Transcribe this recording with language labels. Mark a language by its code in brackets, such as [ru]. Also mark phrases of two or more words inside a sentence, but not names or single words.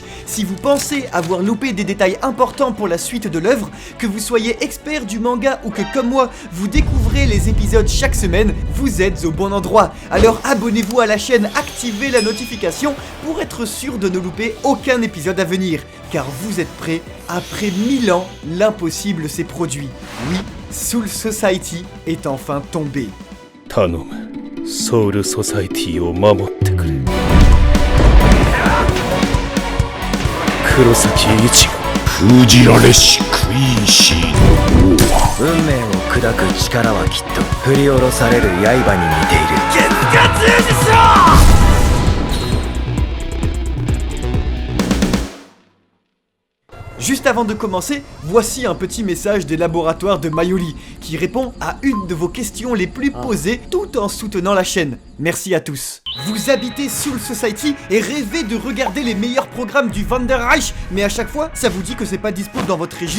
[fr] Si vous pensez avoir loupé des détails importants pour la suite de l'œuvre, que vous soyez expert du manga ou que comme moi, vous découvrez les épisodes chaque semaine, vous êtes au bon endroit. Alors abonnez-vous à la chaîne, activez la notification pour être sûr de ne louper aucun épisode à venir. Car vous êtes prêts, après 1000 ans, l'impossible s'est produit. Oui, Soul Society est enfin tombé. [ja] 頼むソウルソサイティを守ってくれ。黒崎一護封じられしクイーンシーの王は運命を砕く力はきっと振り下ろされる刃に似ている。月が通じしろ。 [fr] Juste avant de commencer, voici un petit message des laboratoires de Mayuri qui répond à une de vos questions les plus posées tout en soutenant la chaîne. Merci à tous. Vous habitez Soul Society et rêvez de regarder les meilleurs programmes du Wanderreich, mais à chaque fois, ça vous dit que c'est pas dispo dans votre région?